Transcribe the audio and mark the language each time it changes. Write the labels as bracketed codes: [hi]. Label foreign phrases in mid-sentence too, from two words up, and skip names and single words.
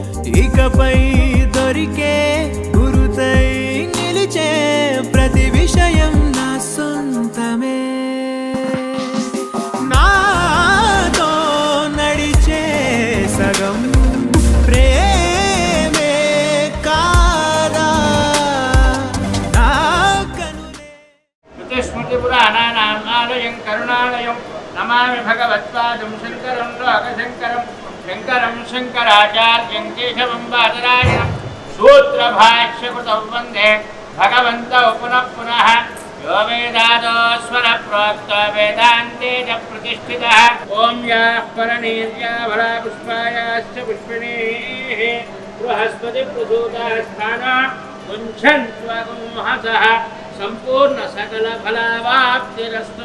[te] ఇకపై దొరికే గురుతై నిలిచే ప్రతి విషయం నా సొంతమే నాతో నడిచే సగం ప్రేమే కాదా నా కనులే [sa] स्मृति पुराणानामालयं करुणालयं नमामि भगवत्पादं शङ्करं लोकशङ्करं शङ्करं शङ्कराचार्यं केशवं बादरायणं सूत्रभाष्यकृतौ वन्दे भगवन्तौ पुनः पुनः यो वेदादो स्वर प्रोक्तो वेदान्ते च प्रतिष्ठितः ॐ याः परनीर्या भरा पुष्पायाश्च पुष्पिणीः बृहस्पति प्रसूतास्थान मुञ्छन्त्वगुंहसः सम्पूर्ण सकल फलावाप्तिरस्तु